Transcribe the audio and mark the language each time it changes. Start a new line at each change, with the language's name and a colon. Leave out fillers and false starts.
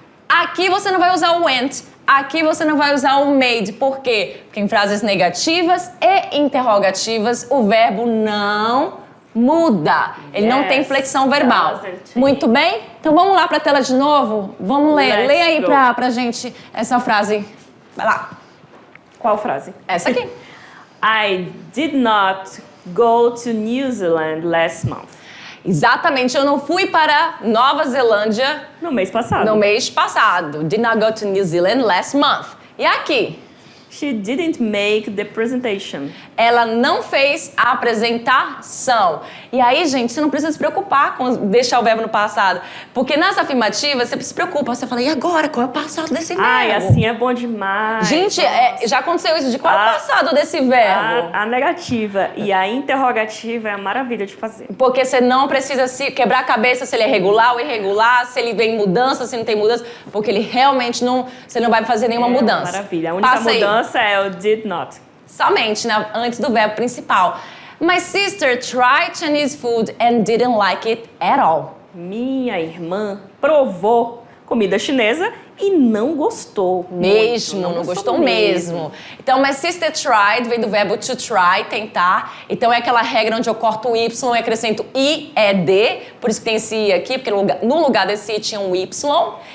Portuguese: Aqui você não vai usar o went. Aqui você não vai usar o made. Por quê? Porque em frases negativas e interrogativas o verbo não muda. Ele não tem flexão verbal. Muito bem? Então vamos lá para a tela de novo? Vamos ler. Lê aí pra gente essa frase. Vai lá. Qual frase? Essa aqui.
English: I did not go to New Zealand last month.
Portuguese: Exatamente, eu não fui para Nova Zelândia no mês passado. No mês passado.
English: Did not go to New Zealand last month.
Portuguese: E aqui?
English: She didn't make the presentation.
Portuguese: Ela não fez a apresentação. E aí, gente, você não precisa se preocupar com deixar o verbo no passado. Porque nas afirmativas, você se preocupa. Você fala, e agora? Qual é o passado desse verbo? Ai, assim é bom demais. Gente, já aconteceu isso. De qual é o passado desse verbo? A negativa e a interrogativa é a maravilha de fazer. Porque você não precisa se quebrar a cabeça se ele é regular ou irregular, se ele vem mudança, se não tem mudança. Porque ele realmente não... Você não vai fazer nenhuma mudança. Maravilha. A única mudança é o did not. Somente, né? Antes do verbo principal.
English: My sister tried Chinese food and didn't like it at all.
Portuguese: Minha irmã provou comida chinesa e não gostou. Mesmo, não gostou mesmo. Então,
English: my sister tried
Portuguese: vem do verbo to try, tentar. Então, é aquela regra onde eu corto o Y e acrescento I, E, D. Por isso que tem esse I aqui, porque no lugar desse I tinha um Y.